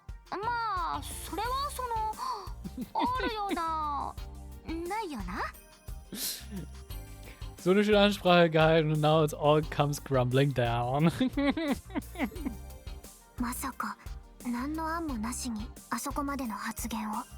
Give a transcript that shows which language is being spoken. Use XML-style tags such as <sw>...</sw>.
<ja>まあそれはそのあるようなないよな。</ja> <de>So eine schöne Ansprache gehalten und</de> <en>now it's all comes crumbling down.</en> <ja>まさか何の案もなしにあそこまでの発言を。</ja>